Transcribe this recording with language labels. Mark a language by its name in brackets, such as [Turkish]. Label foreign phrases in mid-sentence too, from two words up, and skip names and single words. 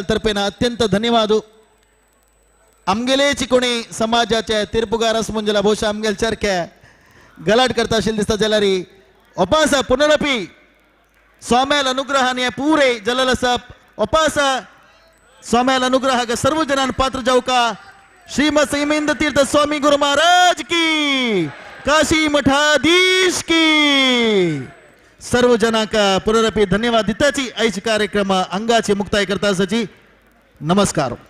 [Konkani] तर्फेन अत्यंत धन्यवाद आमगेलेच कोणी समाजाचे तीर्पुगार आस म्हणजे बहुशा आमगेल चरखे गलाट करता आशिल्ले दिसता जाल्यार ओपास पुनरपी स्वाम्याल अनुग्रहान हे पुरे जालेलो आसा ओपास स्वाम्याल अनुग्रहाक सर्व जनांन पात्र जावका श्रीमद संयमेंद्र तीर्थ स्वामी गुरु महाराज की काशी मठाधीश की सर्व जनाक पुनरपी धन्यवाद दिताची आयज कार्यक्रम अंगाची मुक्ताय करता आसाची नमस्कार.